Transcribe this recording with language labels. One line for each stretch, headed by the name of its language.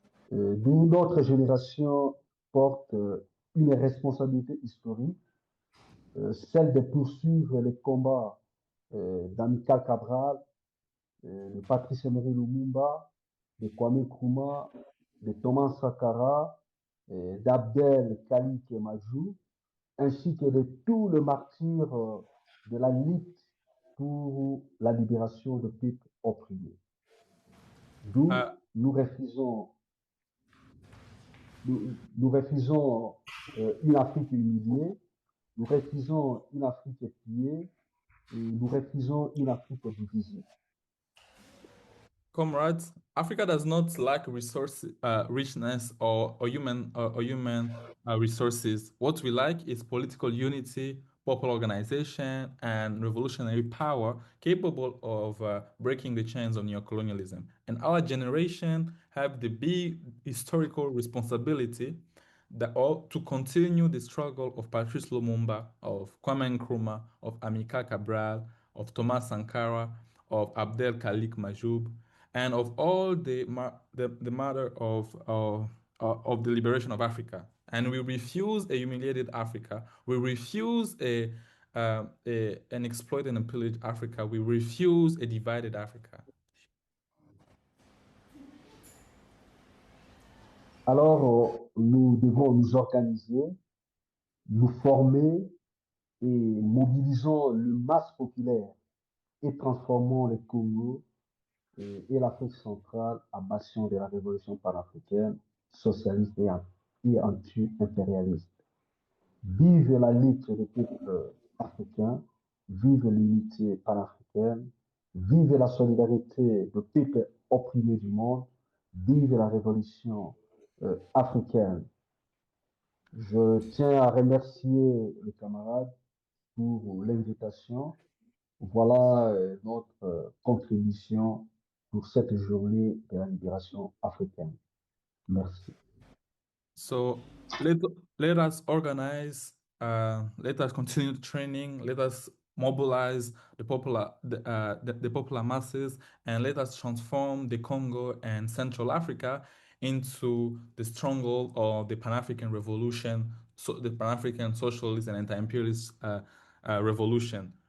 French: D'où notre génération porte une responsabilité historique, celle de poursuivre les combats d'Amilcar Cabral, de Patrice Emery Lumumba, de Kwame Nkrumah, de Thomas Sankara, d'Abdel Khalik Majou, ainsi que de tous les martyrs de la lutte pour la libération de peuples opprimés. D'où nous refusons une Afrique humiliée, nous refusons une Afrique pillée, et nous refusons une Afrique divisée.
English: Comrades, Africa does not lack richness or human resources. What we lack is political unity, popular organization, and revolutionary power capable of breaking the chains of neocolonialism. And our generation have the big historical responsibility to continue the struggle of Patrice Lumumba, of Kwame Nkrumah, of Amilcar Cabral, of Thomas Sankara, of Abdel Khalik Majoub, and of all the matter of the liberation of Africa. And we refuse a humiliated Africa. We refuse an exploited and pillaged Africa. We refuse a divided Africa.
French: Alors, nous devons nous organiser, nous former et mobilisons le masse populaire et transformons le Congo et l'Afrique centrale à bastion de la révolution panafricaine, socialiste et anti-impérialiste. Vive la lutte des peuples africains, vive l'unité panafricaine, vive la solidarité des peuples opprimés du monde, vive la révolution africaine. Je tiens à remercier les camarades pour l'invitation. Voilà notre contribution pour cette journée de la libération africaine. Merci.
English: So let us organize, let us continue training, let us mobilize the popular masses, and let us transform the Congo and Central Africa into the stronghold of the Pan-African revolution, so the Pan-African socialist and anti-imperialist revolution.